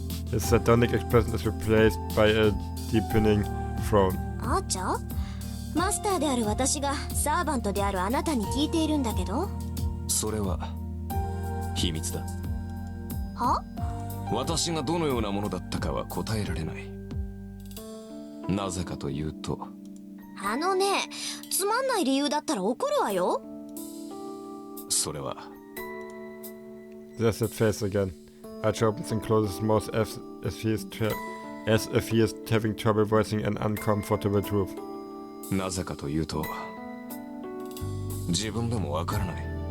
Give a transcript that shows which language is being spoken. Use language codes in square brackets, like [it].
[en] His sardonic expression is replaced by a deepening frown. [ja] アーチャー？マスターである私がサーバントであるあなたに聞いているんだけど。それは秘密だ。は？私がどのようなものだったかは答えられない。なぜかというと、あのね、つまんない理由だったら怒るわよ。それは [en] There's that face again. Archer opens and closes his mouth as if he is having trouble voicing an uncomfortable truth. [ja] なぜかというと、自分でもわからない。